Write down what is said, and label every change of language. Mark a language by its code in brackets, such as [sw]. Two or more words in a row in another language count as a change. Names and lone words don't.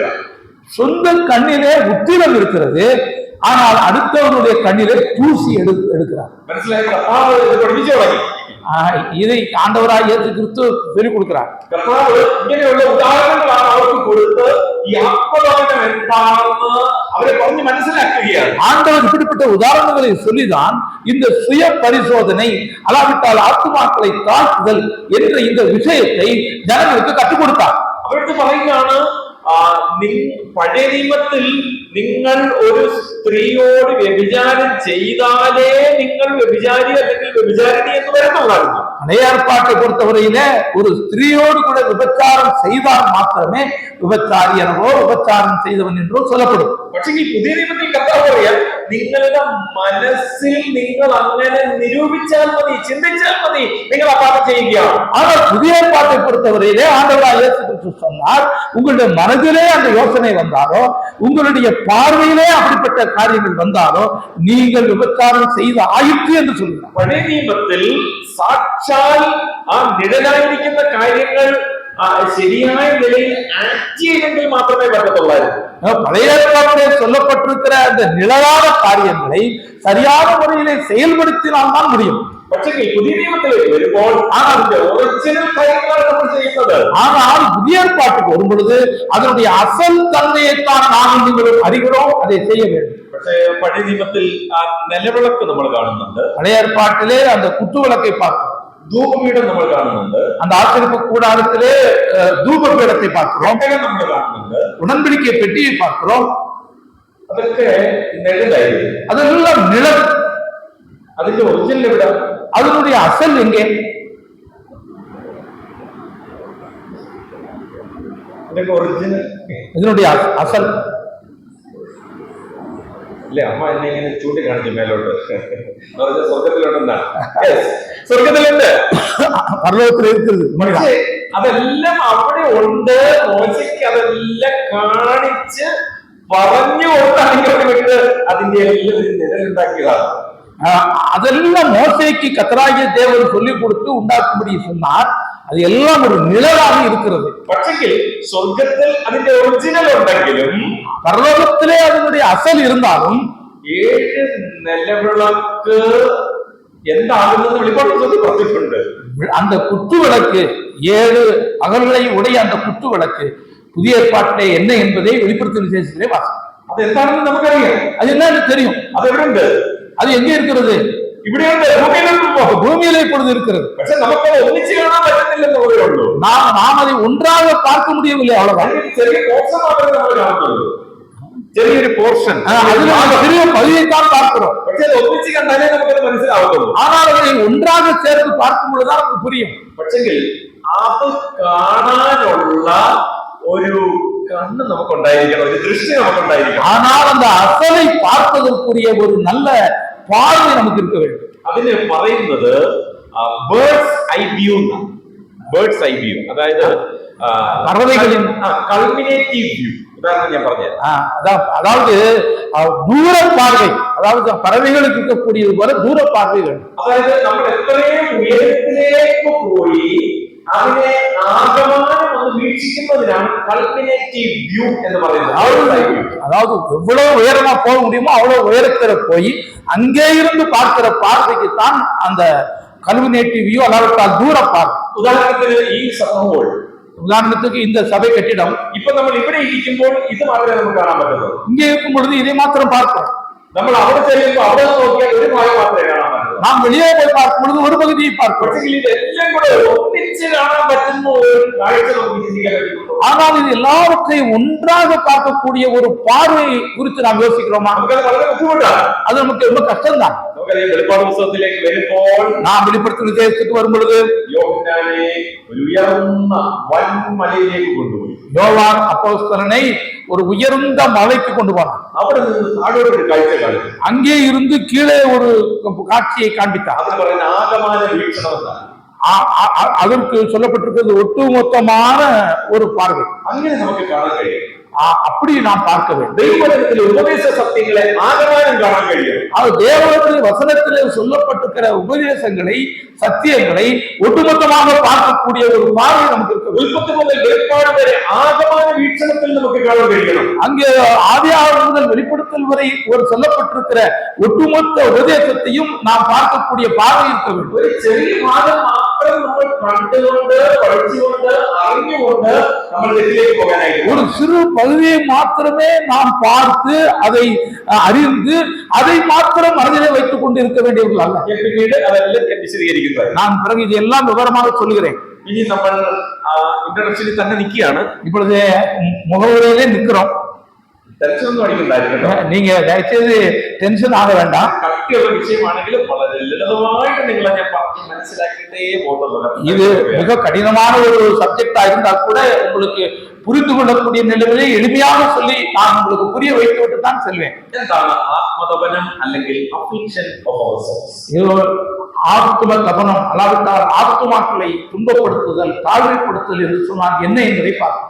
[ta] சொந்த கண்ணிலே உத்திரம் இருக்கிறது, ஆனால் அடுத்தவனுடைய கண்ணிலே தூசி எடுக்கிறார். [ml] മനസ്സിലായി? കർത്താവ് ഇത് പഠിപ്പിച്ചു തുടങ്ങി. [ta] இதை ஆண்டவராக இயேசு கிறிஸ்து சொல்லிக் கொடுக்கிறார். [ml] കർത്താവ് ഇങ്ങനെയുള്ള ഉദാഹരണങ്ങളാണ് അവർക്ക് കൊടുത്ത് ഈ ആത്മതപനം എന്താണെന്ന് അവരെ പറഞ്ഞ് മനസ്സിലാക്കുകയാണ്. [ta] ஆண்டவர் இப்படிப்பட்ட உதாரணங்களை சொல்லிதான் இந்த சுய பரிசோதனை அல்லாவிட்டால் ஆத்துமாக்களை தாக்குதல் என்ற இந்த விஷயத்தை ஜனங்களுக்கு கற்றுக் கொடுத்தார். [ml] അവർക്ക് പറയുകയാണ്, പഴയ നിയമത്തിൽ നിങ്ങൾ ഒരു സ്ത്രീയോട് വ്യഭിചാരം ചെയ്താലേ നിങ്ങൾ വ്യഭിചാരി അല്ലെങ്കിൽ വ്യഭിചാരിണി എന്ന് വരുന്നുള്ളായിരുന്നു. [ta] பழைய ஏற்பாட்டை பொறுத்தவரையில ஒரு ஸ்திரீயோடு கூட விபச்சாரம் செய்தால் மாத்திரமே விபச்சாரி எனவோ விபச்சாரம் செய்தவன் என்றோ சொல்லப்படும். [ml] പക്ഷേ ഈ പുതിയ നിയമത്തിൽ കർത്താവ് പറയാം, നിങ്ങളുടെ മനസ്സിൽ നിങ്ങൾ അങ്ങനെ നിരൂപിച്ചാൽ മതി, ചിന്തിച്ചാൽ മതി, നിങ്ങൾ ആ പാപം ചെയ്യുകയാണ്. [ta] ஆனால் புதிய ஏற்பாட்டை பொறுத்தவரையிலே ஆண்டவராகிய இயேசு என்று சொன்னால் உங்களுடைய மனதிலே அந்த யோசனை வந்தாலோ, உங்களுடைய பார்வையிலே அப்படிப்பட்ட காரியங்கள் வந்தாலோ, நீங்கள் விபச்சாரம் செய்து ஆயிற்று என்று சொல்கிறார். [ml] പഴയ നിയമത്തിൽ സാക്ഷാൽ ആ നിഴലായിരിക്കുന്ന കാര്യങ്ങൾ ശരിയായ നിലയിൽ ആക്ട് ചെയ്തെങ്കിൽ മാത്രമേ പറ്റത്തുള്ളായിരുന്നു. [ta] பழைய ஏற்பாட்டிலே சொல்லப்பட்டிருக்கிற அந்த நிழலான காரியங்களை சரியான முறையிலே செயல்படுத்தினால்தான் முடியும். [ml] പക്ഷേ പുതിയ നിയമത്തിലേക്ക് വരുമ്പോൾ അതിന്റെ ഒറിജിനൽ കാര്യങ്ങളാണ് നമ്മൾ ചെയ്യുന്നത്. [ta] ஆனால் புதிய ஏற்பாட்டுக்கு வரும் பொழுது அதனுடைய அசல் தன்மையைத்தான் நாம் நீங்களும் அறிகிறோம், அதை செய்ய வேண்டும். [ml] പക്ഷേ പഴയ നിയമത്തിൽ ആ നിലവിളക്ക് നമ്മൾ കാണുന്നുണ്ട്, [ta] பழைய ஏற்பாட்டிலே அந்த குத்து விளக்கை பார்க்கிறோம், [ml] ധൂപപീഠം നമ്മൾ കാണുന്നുണ്ട്, [ta] அந்த ஆசிரியப்பு கூடாரத்திலே தூப பீடத்தை பார்க்கிறோம், [ml] നമ്മൾ കാണുന്നുണ്ട്, [ta] உடன்படிக்கை பெட்டியை பார்க்கிறோம். [ml] അതൊക്കെ നിഴലായിരുന്നു. [ta] அதெல்லாம் நிழல். [ml] അതിന്റെ ഒറിജിനൽ എവിടെ? [ta] அதனுடைய அசல் எங்கே? [ml] ഇതിന്റെ ഒറിജിനൽ [ta] இதனுடைய அசல் [ml] ഇല്ലേ? അമ്മ എന്നെ ഇങ്ങനെ ചൂണ്ടിക്കാണിച്ചു മേലോട്ട് പറഞ്ഞ സ്വർഗത്തിലുണ്ടെന്നാണ്. സ്വർഗത്തിലുണ്ട്, [ta] பரலோகத்தில் இருக்கிறது. [ml] പക്ഷേ അതെല്ലാം അവിടെ ഉണ്ട്. മോശയ്ക്ക് അതെല്ലാം കാണിച്ച് പറഞ്ഞു കൊടുത്താണെങ്കിൽ വിട്ട് അതിന്റെ എല്ലാം നിഴലുണ്ടാക്കിയതാണ്. [ta] அதெல்லாம் மோசேக்கு கர்த்தராகிய தேவன் சொல்லிக் கொடுத்து உண்டாக்கும்படி சொன்னார். அது எல்லாம் ஒரு நிழலாக இருக்கிறது. [ml] പക്ഷെങ്കിൽ സ്വർഗത്തിൽ അതിന്റെ ഒറിജിനൽ ഉണ്ടെങ്കിലും [ta] பரலோகத்திலே அதனுடைய அசல் இருந்தாலும் [ml] 7 നിലവിളക്ക് എന്താകുന്നത് വെളിപ്പാട് പുസ്തകത്തിൽ പറഞ്ഞിട്ടുണ്ട്. [ta] அந்த குத்து விளக்கு 7 அகல்களை உடைய அந்த குத்து விளக்கு புதிய ஏற்பாட்டிலே என்ன என்பதை வெளிப்படுத்தும் விசேஷத்திலே வாசிக்கிறோம். [ml] അത് എന്താണെന്ന് നമുക്കറിയാം. [ta] அது என்னன்னு தெரியும். [ml] അത് എവിടെയുണ്ട്? [ta] அது எங்கே இருக்கிறது? [ml] ഇവിടെയുണ്ട്, ഭൂമിയിലുണ്ട്. [ta] பூமியிலே இப்பொழுது இருக்கிறது. [ml] പക്ഷെ നമുക്കത് ഒന്നിച്ച് കാണാൻ പറ്റുന്നില്ലെന്നേ ഉള്ളൂ. [ta] நாம் அதை ஒன்றாக பார்க்க முடியவில்லை, அவ்வளவுதான். [ml] ചെറിയ പോർഷൻ മാത്രമേ നമ്മൾ കാണുന്നുള്ളൂ, ചെറിയൊരു പോർഷൻ. [ta] அதில் சிறிய பகுதியைத்தான் பார்க்கிறோம். [ml] പക്ഷെ അത് ഒന്നിച്ച് കണ്ടാലേ നമുക്കത് മനസ്സിലാവുള്ളൂ. [ta] ஆனால் அதை ஒன்றாக சேர்த்து பார்க்கும் பொழுதுதான் நமக்கு புரியும். [ml] പക്ഷെങ്കിൽ അത് കാണാനുള്ള ഒരു കണ്ണ് നമുക്കുണ്ടായിരിക്കണം, ഒരു ദൃഷ്ടി നമുക്കുണ്ടായിരിക്കണം. [ta] ஆனால் அந்த அசலை பார்ப்பதற்குரிய ஒரு நல்ல பார்வை நமக்கு இருக்க வேண்டும். [ml] അതിന് പറയുന്നത് [en] bird's eye view [ml] എന്നാണ്. [en] bird's eye view, [ml] അതായത് [ta] பறவைகளின் [en] culminative view. [ml] ഉദാഹരണം ഞാൻ പറഞ്ഞത്, [ta] அதாவது தூர பார்வை, அதாவது பறவைகளுக்கு இருக்கக்கூடியது போல தூர பார்வைகள். [ml] അതായത് നമ്മൾ എത്രയും ഉയരത്തിലേക്ക് പോയി അതിനെ ആകമാനം ഒന്ന് വീക്ഷിക്കുന്നതിനാണ് [en] culminative view [ml] എന്ന് പറയുന്നത്. [ta] அதாவது எவ்வளவு உயரமா போக முடியுமோ அவ்வளவு உயரத்துல போய் அங்கே இருந்து பார்க்கிற பார்வைக்கு தான் அந்த [en] culminative view, [ta] அதாவது தூர பார்வை. [ml] ഉദാഹരണത്തിന് ഈ സഭ, [ta] உதாரணத்துக்கு இந்த சபை கட்டிடம், [ml] ഇപ്പൊ നമ്മൾ ഇവിടെ ഇരിക്കുമ്പോൾ ഇത് മാത്രമേ നമുക്ക് കാണാൻ പറ്റുള്ളൂ. [ta] இங்கே இருக்கும் பொழுது இதை மாத்திரம் பார்க்கிறோம். [ml] നമ്മൾ അവിടെ ചെല്ലുമ്പോൾ അവിടെ നോക്കിയാൽ ഒരു ഭാഗം മാത്രമേ കാണാൻ പറ്റുള്ളൂ. [ta] நாம் வெளியே போய் பார்க்கும் பொழுது ஒரு பகுதியை பார்க்கிறோம். [ml] പക്ഷേ ഇതെല്ലാം കൂടെ ഒന്നിച്ച് കാണാൻ പറ്റുന്ന ഒരു കാഴ്ച നമുക്ക് ചിന്തിക്കാൻ പറ്റുള്ളൂ. [ta] ஆனால் இது எல்லாவற்றையும் ஒன்றாக பார்க்கக்கூடிய ஒரு பார்வையை குறித்து நாம் யோசிக்கிறோமா? [ml] നമുക്കത് വളരെ ബുദ്ധിമുട്ടാണ്. [ta] அது நமக்கு ரொம்ப கஷ்டம்தான். [ml] നമുക്കറിയാം, വെളിപ്പാട് പുസ്തകത്തിലേക്ക് വരുമ്പോൾ [ta] நாம் வெளிப்படுத்தும் விசேஷத்துக்கு வரும் பொழுது [ml] യോഹന്നാനെ ഒരു ഉയർന്ന വൻമലയിലേക്ക് കൊണ്ടുപോയി. [ta] யோவான் அப்போஸ்தலனை ஒரு உயர்ந்த மலைக்கு கொண்டு போனார். [ml] അവിടെ നിന്ന് താഴോട്ട് ഒരു കാഴ്ച കാണിച്ചു. [ta] அங்கே இருந்து கீழே ஒரு காட்சியை காண்பித்தார். [ml] അതിന് പറയുന്ന ആകമാന വീക്ഷണം എന്നാണ്. [ta] அதற்கு சொல்லப்பட்டிருக்கிறது ஒட்டுமொத்தமான ஒரு பார்வை. [ml] അങ്ങനെ നമുക്ക് കാണാൻ കഴിയും. [ta] அப்படி நாம் பார்க்க வேண்டும். [ml] ദൈവവചനത്തിലെ ഉപദേശ സത്യങ്ങളെ ആകമാനം കാണാൻ കഴിയും. [ta] அது தேவனுடைய வசனத்திலே சொல்லப்பட்டிருக்கிற உபதேசங்களை, சத்தியங்களை ஒட்டுமொத்தமாக பார்க்கக்கூடிய ஒரு பார்வை நமக்கு இருக்க வேண்டும். [ml] ഉൽപ്പത്തി മുതൽ വെളിപ്പാട് വരെ ആകമാന വീക്ഷണത്തിൽ നമുക്ക് കാണാൻ കഴിയണം. [ta] அங்கே ஆதியாகமம் முதல் வெளிப்படுத்தல் வரை ஒரு சொல்லப்பட்டிருக்கிற ஒட்டுமொத்த உபதேசத்தையும் நாம் பார்க்கக்கூடிய பார்வை இருக்க வேண்டும். [ml] ഒരു ചെറിയ ഭാഗം മാത്രം നമ്മൾ കണ്ടുകൊണ്ട് പഠിച്ചുകൊണ്ട് അറിഞ്ഞുകൊണ്ട് നമ്മൾ തെറ്റിലേക്ക് പോകാനായിട്ട് [ta] ஒரு சிறு பகுதியை மாத்திரமே நாம் பார்த்து அதை அறிந்து அதை மாத்திரம் மனதிலே வைத்துக் கொண்டு இருக்க வேண்டியவர்கள் அல்ல. [ml] പിന്നീട് അതെല്ലാം വിശദീകരിക്കുന്നത് [ta] நான் பிறகு இதெல்லாம் விவரமாக சொல்லுகிறேன். [ml] ഇനി നമ്മൾ ഇൻട്രഡക്ഷനിൽ തന്നെ നിൽക്കുകയാണ്. [ta] இப்பொழுது முகவுரையிலே நிற்கிறோம். [ml] ടെൻഷനൊന്നും അടിക്കണ്ടായിരിക്കട്ടോ. [ta] நீங்க தயவுசெய்து டென்ஷன் ஆக வேண்டாம். [ml] കട്ടിയുള്ള വിഷയമാണെങ്കിലും വളരെ ലളിതമായിട്ട് നിങ്ങളെ ഞാൻ പറഞ്ഞ് മനസ്സിലാക്കിയിട്ടേ പോകത്തുള്ളൂ. [ta] இது மிக கடினமான ஒரு சப்ஜெக்டா இருந்தால் கூட உங்களுக்கு புரிந்து கொள்ளக்கூடிய நிலையிலே எளிமையாக சொல்லி நான் உங்களுக்கு புரிய வைத்து விட்டு தான் செல்வேன். [ml] എന്താണ് ആത്മതപനം അല്ലെങ്കിൽ [en] affliction of our souls? [ta] இது ஆத்ம தபனம், அல்லாவிட்டால் ஆத்மாக்களை துன்பப்படுத்துதல், தாழ்மைப்படுத்துதல் என்று சொன்னால் என்ன என்பதை பார்ப்போம்.